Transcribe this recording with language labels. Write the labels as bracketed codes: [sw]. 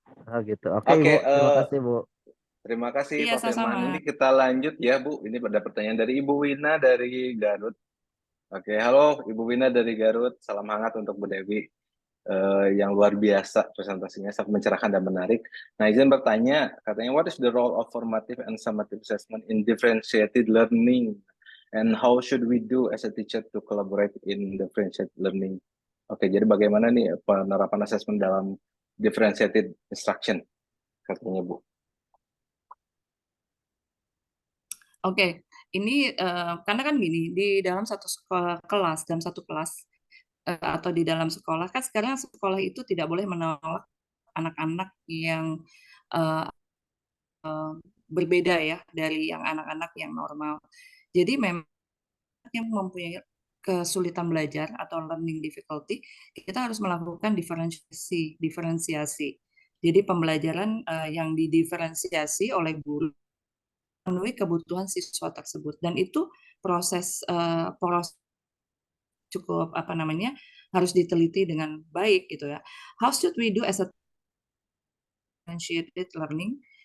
[id] Oh gitu. Oke oke. Ibu, terima kasih Bu. Terima kasih Iya, Pak sama-sama. Firman. Ini kita lanjut ya Bu. Ini pada pertanyaan dari Ibu Wina dari Garut. Oke, halo Ibu Wina dari Garut. Salam hangat untuk Bu Dewi. Yang luar biasa presentasinya, sangat mencerahkan dan menarik. Nah, izin bertanya, katanya [en] what is the role of formative and summative assessment in differentiated learning, and how should we do as a teacher to collaborate in differentiated learning? [id] Oke, jadi bagaimana nih penerapan asesmen dalam differentiated instruction, katanya Bu? Oke, ini karena kan gini, di dalam satu kelas, dalam satu kelas atau di dalam sekolah, kan sekarang sekolah itu tidak boleh menolak anak-anak yang eh, berbeda ya dari yang anak-anak yang normal. Jadi memang yang mempunyai kesulitan belajar atau learning difficulty, kita harus melakukan diferensiasi. Jadi pembelajaran yang didiferensiasi oleh guru memenuhi kebutuhan siswa tersebut, dan itu proses cukup apa namanya, harus diteliti dengan baik gitu ya. [en] How should we do as a differentiated learning?